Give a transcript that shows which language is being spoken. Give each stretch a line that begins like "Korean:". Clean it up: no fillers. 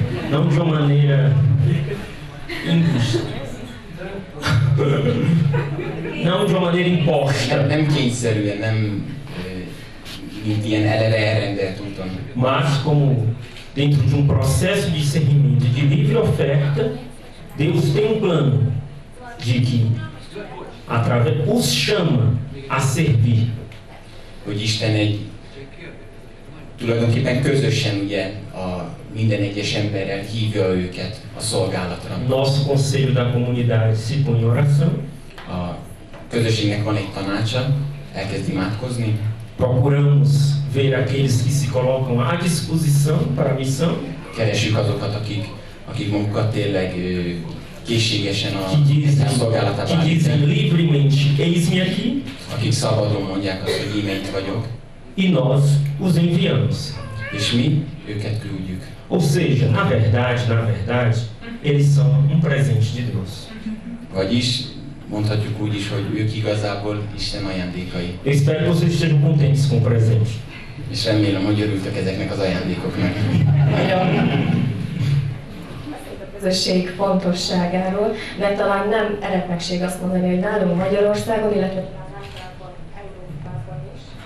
Portuguese: Não de uma maneira injusta. Não de uma maneira imposta.
Hungarian: nem kényszerűen, nem mint ilyen eleve elrendelt úton.
Portuguese: Mas como dentro de um processo de discernimento de livre oferta, Deus tem um plano de que os chama a servir.
Hungarian: Hogy Isten tulajdonképpen közösen ugye minden egyes emberrel hívja őket a szolgálatra.
Portuguese: Nosso conselho da comunidade se põe em oração.
Hungarian: A közösségnek van egy tanácsa, elkezd imádkozni.
Portuguese: Procuramos ver aqueles que se colocam à disposição para a missão.
Hungarian: Keresjük azokat, akik magukat tényleg készségesen a szolgálatába
Portuguese: que dizem
Hungarian: állítják.
Portuguese: livremente, eis-me aqui,
Hungarian: Akik szabadon mondják azt, hogy íme itt vagyok,
Portuguese: e nós os enviamos.
Hungarian: és mi őket küldjük.
Portuguese: Ou seja, na verdade, eles são um presente de Deus.
Hungarian: Vagyis mondhatjuk úgy is, hogy ők igazából Isten ajándékai.
Portuguese: Eu espero que vocês estejam contentes com o presente.
Hungarian: És remélem, hogy örültek ezeknek az ajándékoknak. A közösség fontosságáról, de talán nem eretnekség azt mondani, hogy nálunk Magyarországon, illetve általában Európában is.